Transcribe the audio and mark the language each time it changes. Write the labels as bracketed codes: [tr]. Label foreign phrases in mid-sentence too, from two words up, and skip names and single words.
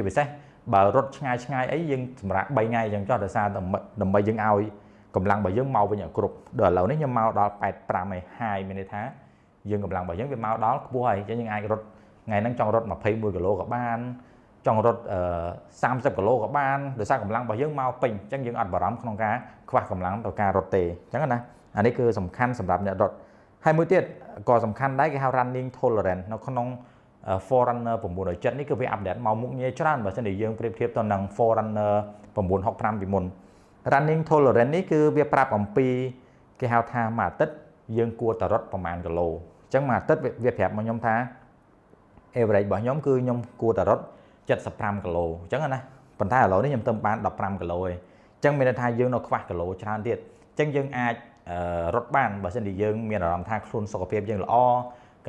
[km] ពិសេសបើរត់ឆ្ងាយអីយើងសម្រាប់3ថ្ងៃអញ្ចឹងចុះដោយសារដើម្បីយើងឲ្យកម្លាំងរបស់យើងមកវិញឲ្យគ្រប់ដល់ឥឡូវនេះខ្ញុំមកដល់85ហើយមានន័យថាយើងកម្លាំងរបស់យើងវាមកដល់ខ្ពស់ហើយអញ្ចឹងយើងអាចរត់ថ្ងៃហ្នឹងចង់រត់21គីឡូក៏បានចង់រត់30គីឡូក៏បានដោយសារកម្លាំងរបស់យើងមកពេញអញ្ចឹងយើងអត់បារម្ភក្នុងការខ្វះកម្លាំងទៅការរត់ទេអញ្ចឹងណាអានេះគឺសំខាន់សម្រាប់អ្នករត់ហើយមួយទៀតក៏សំខាន់ដែរគេហៅ [en] running tolerance [km] នៅក្នុង Forerunner 917នេះគឺវាអាប់ដេតមកមុខងារច្រើនបើមិនតែយើងប្រៀបធៀបទៅនឹង Forerunner 965ពីមុន [en] running tolerance [km] នេះគឺវាប្រាប់អំពីគេហៅថាមួយអាទិត្យយើងគួរតែរត់ប្រមាណគីឡូអញ្ចឹងមួយអាទិត្យវាប្រាប់មកខ្ញុំថា average របស់ខ្ញុំគឺខ្ញុំគួរតែរត់75គីឡូអញ្ចឹងណាប៉ុន្តែឥឡូវនេះខ្ញុំទៅបាន15គីឡូឯងអញ្ចឹងមានន័យថាយើងនៅខ្វះគីឡូច្រើនទៀតអញ្ចឹងយើងអាចរត់បានបើមិនតែយើងមានអារម្មណ៍ថាខ្លួនសុខភាពយើងល្អក៏